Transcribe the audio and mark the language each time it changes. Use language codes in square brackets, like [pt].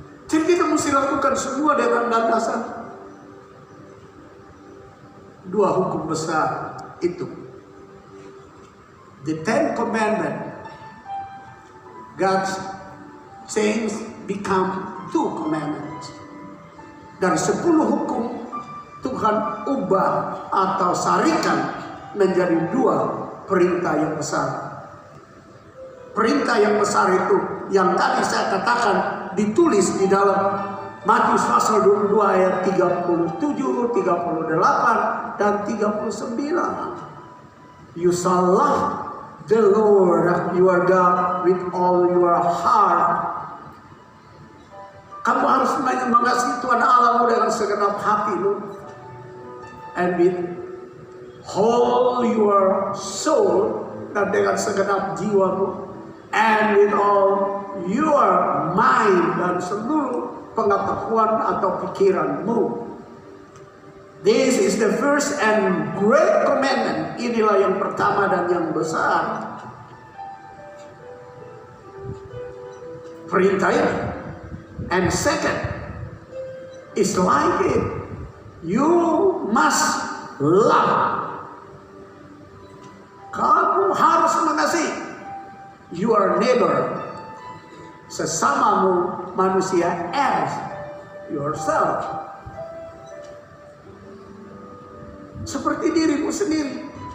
[id] Jadi kita mesti lakukan semua dengan landasan 2 hukum besar itu. [en] The 10 Commandments, God's change become 2 commandments. [id] Dari 10 hukum Tuhan ubah atau sarikan menjadi 2 perintah yang besar. Perintah yang besar itu yang tadi saya katakan ditulis di dalam Matius pasal 22 ayat 37, 38 dan 39. [en] You shall love the Lord your God with all your heart. [id] Kamu harus mengasihi Tuhan Allahmu dengan segenap hatimu, [en] and with whole your soul, [id] dan dengan segenap jiwamu, [en] and with all your mind, [id] dan seluruh pengetahuan atau pikiranmu. [en] This is the first and great commandment. [id] Inilah yang pertama dan yang besar. Perintah ini. [en] And second is like it. You must love. [id] Kamu harus mengasihi [en] your neighbor, [id] sesamamu manusia, [en] as yourself, [id] seperti dirimu sendiri.